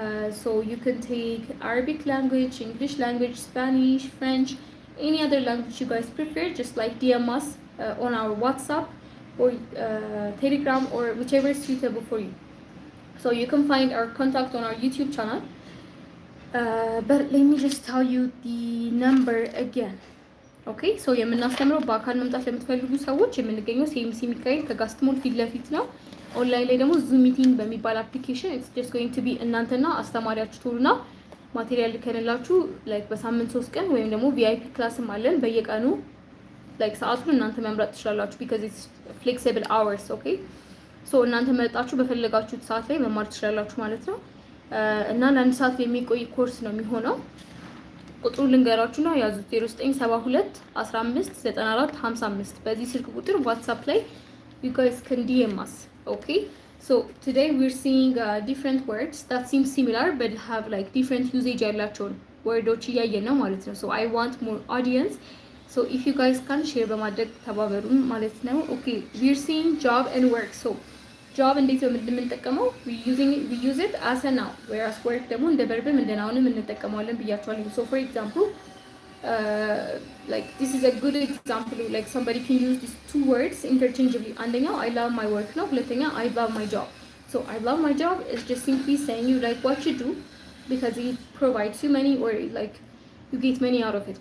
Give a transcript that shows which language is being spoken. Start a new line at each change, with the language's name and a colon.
English: So you can take Arabic language, English language, Spanish, French, any other language you guys prefer. Just like DM us on our WhatsApp or Telegram or whichever is suitable for you. So you can find our contact on our YouTube channel. But let me just tell you the number again.
Amharic: Okay, so የምናስተምረው በአካል መምጣት ለምትፈልጉ ሰዎች የምንገኘው ሲኤምሲ ሚካኤል ከጋስት ሞል ፊት ለፊት ነው። ኦንላይን ላይ ደግሞ ዙም ሚቲንግ በሚባል አፕሊኬሽን
English: it's just going to be
Amharic: እናንተና አስተማሪያችሁ ትሆኑና ማቴሪያል ልከንላችሁ like በሳምንት 3 ቀን ወይም ደግሞ VIP ክላስም አለን በየቀኑ like ሰዓቱን እናንተ መምረጥ ትችላላችሁ
English: because it's flexible hours.
Amharic: Okay, so እናንተ መጣችሁ በፈለጋችሁት ሰዓት ላይ መማር ትችላላችሁ ማለት ነው። እና ለአንድ ሰዓት የሚቆይ ኮርስ ነው የሚሆነው። ቁጥሩን ልንገራችሁና ያዙት 0972 15 94 55 በዚህ ስልክ ቁጥር WhatsApp ላይ
English: you guys can DM us. Okay, so today we're seeing different words that seem similar but have like different usage
Amharic: ያላቸውን ወርዶች እያየን ነው ማለት ነው.
English: So I want more audience, so if you guys can share
Amharic: በማድረግ ተባበሩን ማለት ነው.
English: Okay, we're seeing job and work.
Amharic: So job እንዴት ነው የምንጠቀመው?
English: we use it as a noun, whereas work ደግሞ
Amharic: እንደ verb እንደ noun እንጠቀመዋለን ብያችኋለሁ.
English: So for example, like this is a good example, like somebody can use these two words interchangeably. አንደኛው I love my work ነው፣ ሁለተኛ I love my job. So I love my job is just simply saying you like what you do because it provides you money or like you get money out of it.